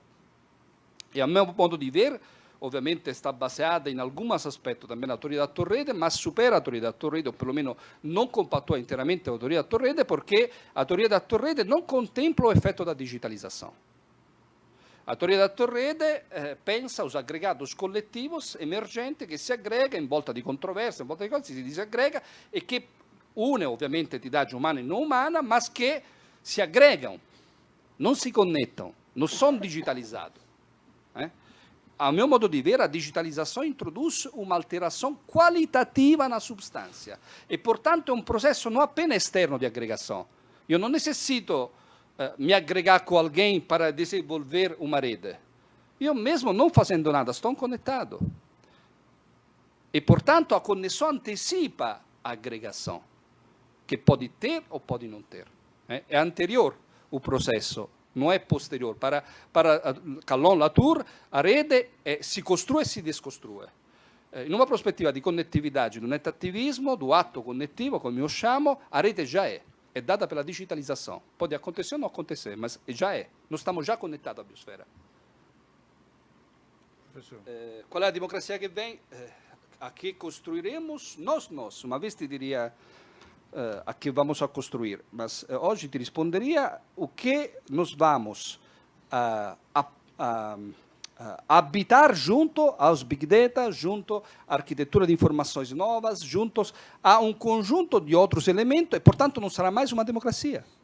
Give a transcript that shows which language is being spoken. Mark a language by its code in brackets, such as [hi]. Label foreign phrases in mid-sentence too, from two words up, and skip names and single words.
[pt] E, ao meu ponto de ver, obviamente está baseada em alguns aspectos também na teoria da Torrede, mas supera a teoria da Torrede, ou pelo menos não compactua inteiramente a teoria da Torrede, porque a teoria da Torrede não contempla o efeito da digitalização. A teoria da Torrede pensa os agregados coletivos emergentes que se aggregam em volta [it] di controversie, in volta di cose, si disaggrega e che une ovviamente [pt] entidade umana e não umana, mas que se aggregam, não se conectam, não são digitalizados. A meu modo de ver, a digitalização introduz uma alteração qualitativa na substância e, portanto, é um processo não apenas externo de agregação. Eu não necessito me agregar com alguém para desenvolver uma rede. Eu mesmo, não fazendo nada, estou conectado. E, portanto, a conexão antecipa a agregação, que pode ter ou pode não ter. É anterior o processo, não é posterior. Para Callon Latour, a rede [it] si costrui e si descostrui. In una prospettiva di connettività, [pt] do netativismo, do ato [it] connettivo, come io chamo, a rete già è data per la digitalizzazione. [pt] Pode acontecer ou não acontecer, mas já é. Nós estamos já conectados à biosfera. Qual é a democracia que vem? A que construiremos nós. Uma vez te diria a que vamos a construir, mas hoje te responderia o que nós vamos habitar junto aos Big Data, junto à arquitetura de informações novas, juntos a um conjunto de outros elementos, e, portanto, não será mais uma democracia.